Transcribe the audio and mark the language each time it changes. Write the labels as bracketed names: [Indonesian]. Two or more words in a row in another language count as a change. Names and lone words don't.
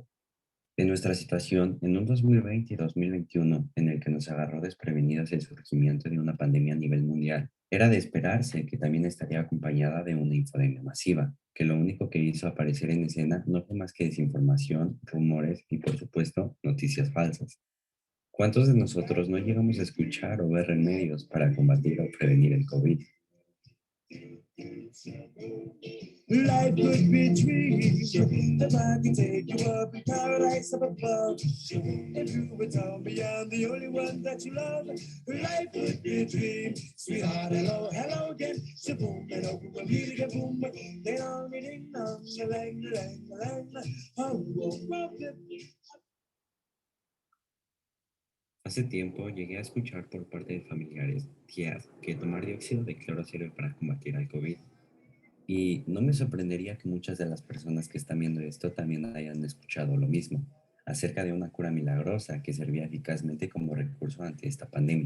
[Spanish] En nuestra situación, en un 2020 y 2021, en el que nos agarró desprevenidos el surgimiento de una pandemia a nivel mundial, era de esperarse que también estaría acompañada de una infodemia masiva, que lo único que hizo aparecer en escena no fue más que desinformación, rumores y, por supuesto, noticias falsas. ¿Cuántos de nosotros no llegamos a escuchar o ver remedios para combatir o prevenir el COVID? [English] Life could be dreams, the mind can take you up in paradise up above. If you were down beyond the only one that you love, life could be a dream. Sweetheart, hello, hello again. Shaboom, and over a meeting, boom, ding dong, ding dong, lang, lang, lang, [Spanish] oh, oh, oh, Hace tiempo llegué a escuchar por parte de familiares, tías, que tomar dióxido de cloro sirve para combatir al COVID. Y no me sorprendería que muchas de las personas que están viendo esto también hayan escuchado lo mismo, acerca de una cura milagrosa que servía eficazmente como recurso ante esta pandemia.